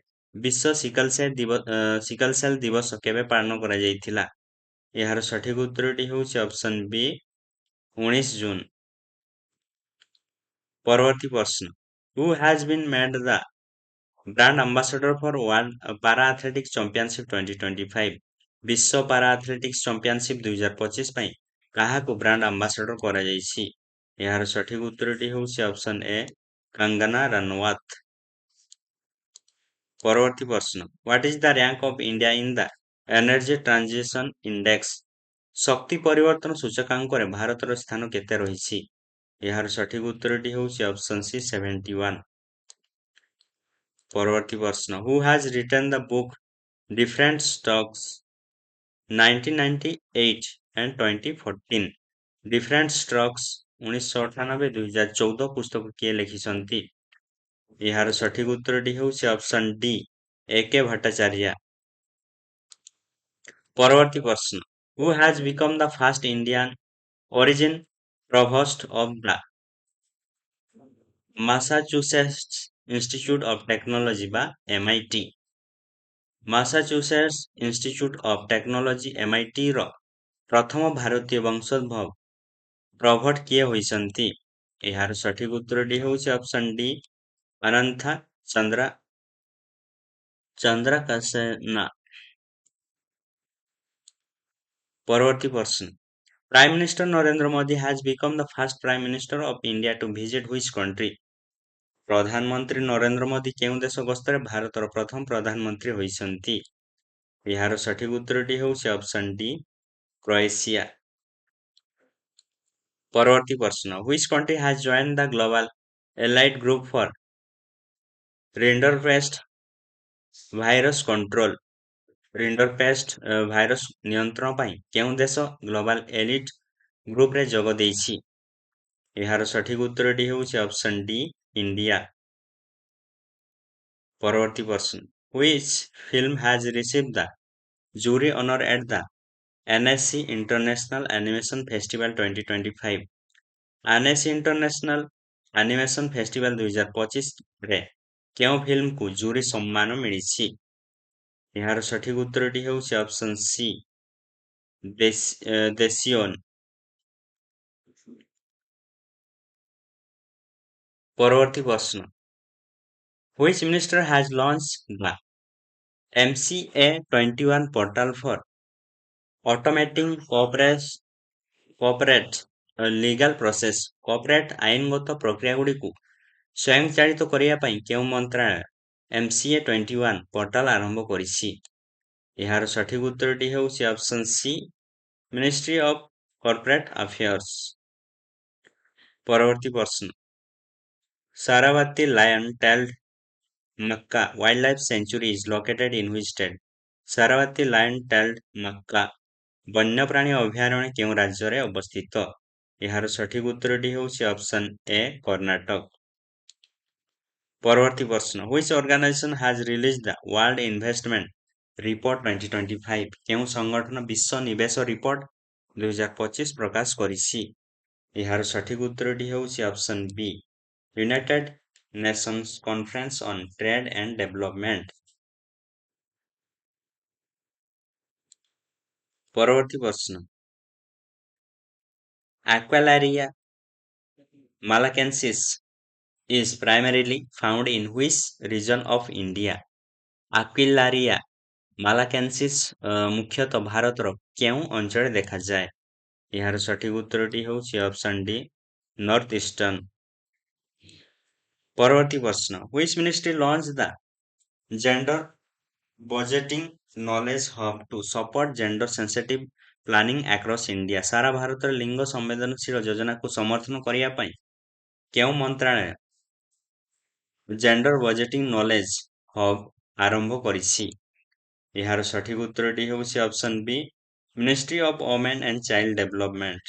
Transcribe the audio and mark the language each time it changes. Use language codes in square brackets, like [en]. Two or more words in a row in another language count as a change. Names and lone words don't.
[or] ବିଶ୍ୱ ସିକଲ ସେଲ୍ ଦିବସ କେବେ ପାଳନ କରାଯାଇଥିଲା? ଏହାର ସଠିକ ଉତ୍ତରଟି ହେଉଛି [en] option B [or] 19 ଜୁନ। ପରବର୍ତ୍ତୀ ପ୍ରଶ୍ନ, [en] who has been made the brand ambassador for World Para Athletics Championship 2025? [or] ବିଶ୍ୱ ପାରା ଆଥଲେଟିକ୍ସ ଚାମ୍ପିଅନସିପ 2025 ପାଇଁ କାହାକୁ [en] brand ambassador [or] କରାଯାଇଛି? ଏହାର ସଠିକ ଉତ୍ତରଟି ହେଉଛି [en] option A [or] କଙ୍ଗନା ରନୱତ। ପରବର୍ତ୍ତୀ ପ୍ରଶ୍ନ, [en] what is the rank of India in the Energy Transition Index? [or] ଶକ୍ତି ପରିବର୍ତ୍ତନ ସୂଚକାଙ୍କରେ ଭାରତର ସ୍ଥାନ କେତେ ରହିଛି? ଏହାର ସଠିକ ଉତ୍ତରଟି ହେଉଛି [en] option C [or] 71। ପରବର୍ତ୍ତୀ ପ୍ରଶ୍ନ, [en] who has written the book Different Stocks 1998 and 2014? [or] Different Strokes 1998-2014 ପୁସ୍ତକ କିଏ ଲେଖିଛନ୍ତି? ଏହାର ସଠିକ ଉତ୍ତରଟି ହେଉଛି [en] option D [or] A.K. ଭଟ୍ଟାଚାର୍ଯ୍ୟ। ପରବର୍ତ୍ତୀ ପ୍ରଶ୍ନ, [en] who has become the first Indian origin provost of the Massachusetts Institute of Technology ବା MIT? [or] ମାସାଚୁସେଟ୍ସ ଇନଷ୍ଟିଚ୍ୟୁଟ ଅଫ୍ ଟେକ୍ନୋଲୋଜି MIT ର ପ୍ରଥମ ଭାରତୀୟ ବଂଶୋଦ୍ଭବ ପ୍ରଭଟ କିଏ ହୋଇଛନ୍ତି? ଏହାର ସଠିକ ଉତ୍ତରଟି ହେଉଛି [en] option D [or] ଅନନ୍ଥା ଚନ୍ଦ୍ରକାସେନା। ପରବର୍ତ୍ତୀ ପ୍ରଶ୍ନ, [en] prime minister ନରେନ୍ଦ୍ର ମୋଦି has become the first prime minister of India to visit which country? [or] ପ୍ରଧାନମନ୍ତ୍ରୀ ନରେନ୍ଦ୍ର ମୋଦି କେଉଁ ଦେଶ ଗସ୍ତରେ ଭାରତର ପ୍ରଥମ ପ୍ରଧାନମନ୍ତ୍ରୀ ହୋଇଛନ୍ତି? ଏହାର ସଠିକ ଉତ୍ତରଟି ହେଉଛି [en] option D [or] କ୍ରୋଏସିଆ। ପରବର୍ତ୍ତୀ ପ୍ରଶ୍ନ, [en] which country has joined the global allied group for rinderpest virus control? [or] ରିଣ୍ଡରପେଷ୍ଟ ଭାଇରସ ନିୟନ୍ତ୍ରଣ ପାଇଁ କେଉଁ ଦେଶ [en] global elite [or] ଗ୍ରୁପରେ ଯୋଗ ଦେଇଛି? ଏହାର ସଠିକ ଉତ୍ତରଟି ହେଉଛି [en] option D [or] ଇଣ୍ଡିଆ। ପରବର୍ତ୍ତୀ ପ୍ରଶ୍ନ, [en] which film has received the jury honor at the NSC International Animation Festival 2025? [or] NSC International Animation Festival 2025 ରେ କେଉଁ ଫିଲ୍ମକୁ ଜୁରି ସମ୍ମାନ ମିଳିଛି? ଏହାର ସଠିକ ଉତ୍ତରଟି ହେଉଛି [en] option C [or] ଦେସିଓନ। ପରବର୍ତ୍ତୀ ପ୍ରଶ୍ନ, [en] which minister has launched the MCA 21 portal for automating corporate legal process? [or] କର୍ପୋରେଟ ଆଇନଗତ ପ୍ରକ୍ରିୟାଗୁଡ଼ିକୁ ସ୍ୱୟଂଚାଳିତ କରିବା ପାଇଁ କେଉଁ ମନ୍ତ୍ରାଳୟ MCA 21 ପୋର୍ଟାଲ ଆରମ୍ଭ କରିଛି? ଏହାର ସଠିକ ଉତ୍ତରଟି ହେଉଛି [en] option C Ministry of Corporate Affairs. [or] ପରବର୍ତ୍ତୀ ପ୍ରଶ୍ନ, [en] Sharavathi Lion Tailed Macaque Wildlife Sanctuary is located in which state? [or] ସାରାବତୀ ଲାୟନ ଟେଲ୍ଡ ମକ୍କା ବନ୍ୟପ୍ରାଣୀ ଅଭୟାରଣ୍ୟ କେଉଁ ରାଜ୍ୟରେ ଅବସ୍ଥିତ? ଏହାର ସଠିକ ଉତ୍ତରଟି ହେଉଛି [en] option A [or] କର୍ଣ୍ଣାଟକ। ପରବର୍ତ୍ତୀ ପ୍ରଶ୍ନ, [en] which organization has released the World Investment Report 2025? [or] କେଉଁ ସଂଗଠନ ବିଶ୍ୱ ନିବେଶ ରିପୋର୍ଟ 2025 ପ୍ରକାଶ କରିଛି? ଏହାର ସଠିକ ଉତ୍ତରଟି ହେଉଛି [en] option B United Nations Conference on Trade and Development. [or] ପରବର୍ତ୍ତୀ ପ୍ରଶ୍ନ, [en] Aqualaria malacensis is primarily found in which region of India? [or] Aquilaria ମାଲାକାନ୍ସିସ୍ ମୁଖ୍ୟତଃ ଭାରତର କେଉଁ ଅଞ୍ଚଳରେ ଦେଖାଯାଏ? ଏହାର ସଠିକ ଉତ୍ତରଟି ହେଉଛି [en] option D North Eastern. [or] ପରବର୍ତ୍ତୀ ପ୍ରଶ୍ନ, [en] which ministry launched the gender budgeting knowledge hub to support gender sensitive planning across India? [or] ସାରା ଭାରତରେ ଲିଙ୍ଗ ସମ୍ବେଦନଶୀଳ ଯୋଜନାକୁ ସମର୍ଥନ କରିବା ପାଇଁ କେଉଁ ମନ୍ତ୍ରାଳୟ [en] gender budgeting knowledge hub [or] ଆରମ୍ଭ କରିଛି? ଏହାର ସଠିକ ଉତ୍ତରଟି ହେଉଛି [en] option B Ministry of Women and Child Development.